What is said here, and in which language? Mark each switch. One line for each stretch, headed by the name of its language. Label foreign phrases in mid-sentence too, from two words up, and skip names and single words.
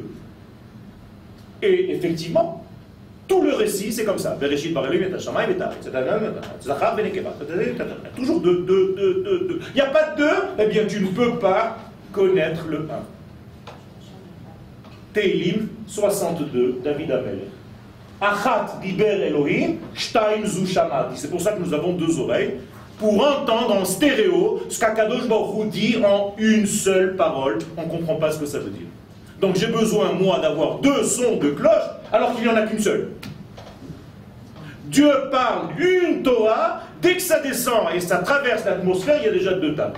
French: Et effectivement, tout le récit, c'est comme ça. Toujours 2, 2, 2, 2, 2. Il n'y a pas de 2, eh bien tu ne peux pas connaître le 1. Teilim 62, David Amel.
Hebrew: אחת דבר אלהים, שתים זו שמעתי.
French: C'est pour ça que nous avons 2 oreilles, pour entendre en stéréo ce qu'
Hebrew: הקדוש ברוך הוא
French: dit en une seule parole. On ne comprend pas ce que ça veut dire. Donc j'ai besoin, moi, d'avoir 2 sons de cloche, alors qu'il n'y en a qu'une seule. Dieu parle une Torah, dès que ça descend et ça traverse l'atmosphère, il y a déjà 2 tables.